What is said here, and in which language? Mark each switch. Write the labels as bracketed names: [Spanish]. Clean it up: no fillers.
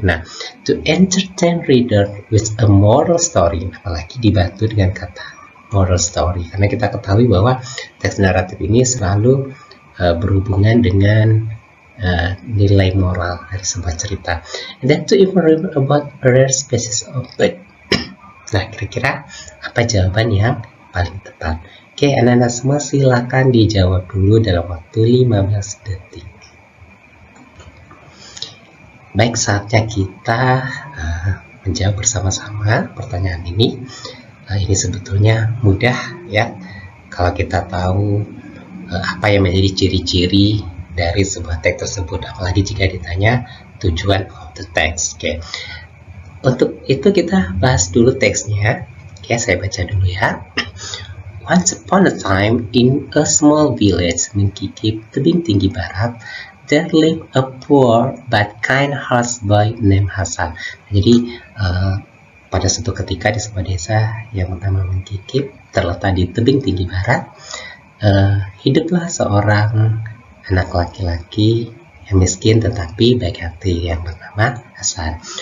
[Indonesian] Nah, [English] to entertain reader with a moral story, [Indonesian] apalagi dibantu dengan kata moral story, karena kita ketahui bahwa teks naratif ini selalu berhubungan dengan nilai moral dari sebuah cerita. [English] And then to inform about rare species of bird. [Indonesian] Nah, kira-kira apa jawaban yang paling tepat? Oke, anak-anak semua silakan dijawab dulu dalam waktu 15 detik. Baik, saatnya kita menjawab bersama-sama pertanyaan ini. Ini sebetulnya mudah, ya, kalau kita tahu apa yang menjadi ciri-ciri dari sebuah teks tersebut, apalagi jika ditanya tujuan [English] of the text. [Indonesian] Oke. Untuk itu kita bahas dulu teksnya. Oke, saya baca dulu, ya. [English] Once upon a time in a small village, Mengkikip, tebing tinggi barat, there lived a poor but kind-hearted boy named Hasan. [Indonesian] Jadi pada suatu ketika di sebuah desa yang bernama Mengkikip, terletak di tebing tinggi barat, hiduplah seorang anak laki-laki yang miskin tetapi baik hati yang bernama Hasan.